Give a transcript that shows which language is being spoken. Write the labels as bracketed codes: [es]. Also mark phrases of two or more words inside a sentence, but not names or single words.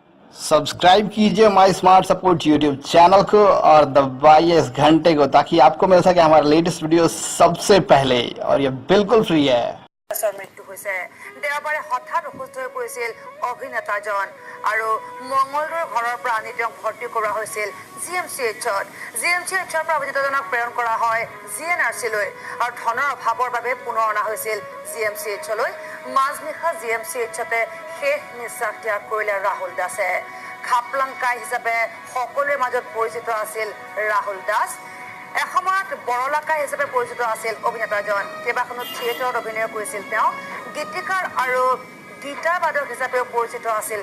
[hi] सब्सक्राइब कीजिए माई स्मार्ट सपोर्ट यूट्यूब चैनल को और दबाइए इस घंटे को ताकि आपको मिल सके हमारा [en] latest video [hi] सबसे पहले और ये बिल्कुल फ्री है। [as] মৃত্যু হৈছে দেওবাৰে হঠাৎ অসুস্থ হৈ পৰিছিল অভিনেতাজন আৰু মংগলদৈৰ ঘৰৰ পৰা আনি তেওঁক ভৰ্তি কৰোৱা হৈছিল জিএমচিএইচৰ পৰা অভিনেতাজনক প্ৰেৰণ কৰা হয় জিএনআৰচিলৈ আৰু ধনৰ অভাৱৰ বাবে পুনৰ অনা হৈছিল জিএমচিএইচলৈ মাজনিশা জিএমচিএইচতে শেষ নিশ্বাস ত্যাগ কৰিলে ৰাহুল দাসে খাপলাংকাই হিচাপে সকলোৰে মাজত পৰিচিত আছিল ৰাহুল দাস এসময়ত বৰলাকা হিচাপে পৰিচিত আছিল অভিনেতাজন কেইবাখনো থিয়েটাৰত অভিনয় কৰিছিল তেওঁ গীতিকাৰ আৰু গীতাবাদক হিচাপেও পৰিচিত আছিল